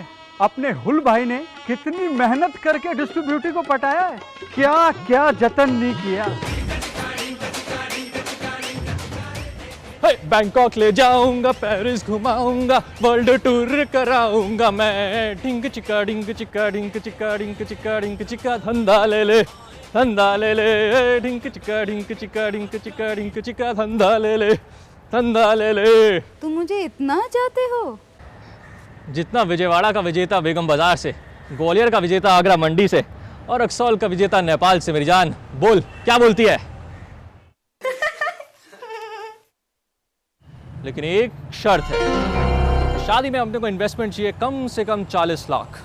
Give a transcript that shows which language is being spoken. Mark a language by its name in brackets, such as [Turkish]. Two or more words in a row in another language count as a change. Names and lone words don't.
[Hindi] अपने हुल भाई ने कितनी मेहनत करके डिस्ट्रीब्यूटी को पटाया है, क्या क्या जतन नहीं किया। बैंकॉक ले जाऊंगा, पेरिस घुमाऊंगा, [English] world tour [Hindi] कराऊंगा मैं। ढिंग चिका ढिंग चिका ढिंग चिका ढिंग चिका ढिंग चिका, धंधा ले ले, धंधा ले ले। ढिंग चिका ढिंग चिका ढिंग चिका ढिंग चिका, धंधा ले ले, धंधा ले ले। तुम मुझे इतना चाहते हो? जितना विजयवाड़ा का विजेता बेगम बाजार से, ग्वालियर का विजेता आगरा मंडी से, और रक्सौल का विजेता नेपाल से। मेरी जान बोल, क्या बोलती है? लेकिन एक शर्त है, शादी में अपने को इन्वेस्टमेंट चाहिए कम से कम 40 लाख।